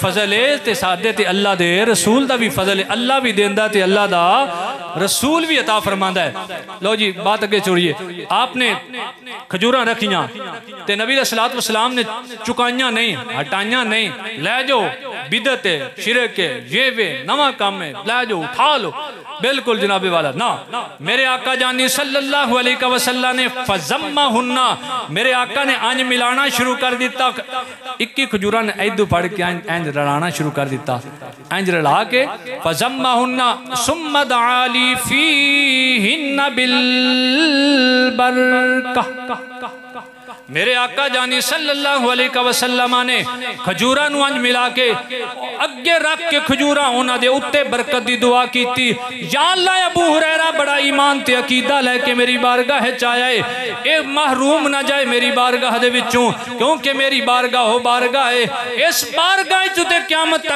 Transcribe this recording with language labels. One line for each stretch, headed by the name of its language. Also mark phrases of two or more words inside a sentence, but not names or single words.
Punjabi: ਫ਼ਜ਼ਲ ਹੈ ਤੇ ਸਾਡੇ ਤੇ ਅੱਲਾਹ ਦੇ ਰਸੂਲ ਦਾ ਭੀ ਫ਼ਜ਼ਲ ਹੈ ਅੱਲਾਹ ਭੀ ਦੇਂਦਾ ਤੇ ਅੱਲਾਹ ਦਾ ਰਸੂਲ ਭੀ ਅਤਾ ਫ਼ਰਮਾਂਦਾ ਹੈ ਲੋ ਜੀ ਬਾਤ ਅੱਗੇ ਛੋੜੀਏ ਆਪਣੇ ਖਜੂਰਾਂ ਰੱਖੀਆਂ ਤੇ ਨਬੀ
Arabic: عليه الصلاة والسلام
Punjabi: ਨੇ ਚੁਕਾਈਆਂ ਨਹੀਂ ਹਟਾਈਆਂ ਨਹੀਂ ਲੈ ਜਾਓ ਬਿਦਅਤ ਹੈ ਸ਼ਿਰਕ ਹੈ ਯੇ ਵੇ ਨਵਾਂ ਕੰਮ ਹੈ ਲੈ ਜਾਓ ਉਠਾ ਲੋ ਬਿਲਕੁਲ ਜਨਾਬੇ ਵਾਲਾ ਨਾ ਮੇਰੇ ਆਕਾ ਜਾਨੀ
Arabic: صلى الله عليه وسلم
Punjabi: ਨੇ
Arabic: فضمهن
Punjabi: ਮੇਰੇ ਆਕਾ ਨੇ ਅੰਜ ਮਿਲਾਣਾ ਸ਼ੁਰੂ ਕਰ ਦਿੱਤਾ 21 ਖਜੂਰਾਂ ਨੇ ਐਦੂ ਪੜ੍ਹ ਕੇ ਇੰਜ ਰਲਾਣਾ ਸ਼ੁਰੂ ਕਰ ਦਿੱਤਾ ਇੰਜ ਰਲਾ ਕੇ
Arabic: فضمهن ثم دعا لي فيهن بال
Punjabi: ਬਰਕਾ ਮੇਰੇ ਆਕਾ ਜਾਨੀ
Arabic: صلى الله عليه وسلم
Punjabi: ਨੇ ਖਜੂਰਾਂ ਨੂੰ ਅੰਜ ਮਿਲਾ ਕੇ ਅੱਗੇ ਰੱਖ ਕੇ ਖਜੂਰਾਂ ਉਨ੍ਹਾਂ ਦੇ ਉੱਤੇ ਬਰਕਤ ਦੀ ਦੁਆ ਕੀਤੀ ਯਾ ਅੱਲਾਹ ਅਬੂ ਹੁਰੈਰਾ ਬੜਾ ਈਮਾਨ ਤੇ ਅਕੀਦਾ ਲੈ ਕੇ ਮੇਰੀ ਬਾਰਗਾਹ ਚ ਆਇਆ ਹੈ ਯੇ ਮਹਿਰੂਮ ਨਾ ਜਾਏ ਮੇਰੀ ਬਾਰਗਾਹ ਦੇ ਵਿੱਚੋਂ ਕਿਉਂਕਿ ਮੇਰੀ ਬਾਰਗਾਹ ਹੋ ਬਾਰਗਾਹ ਹੈ ਇਸ ਬਾਰਗਾਹ ਚ ਤੇ ਕਿਆਮਤ ਤੱਕ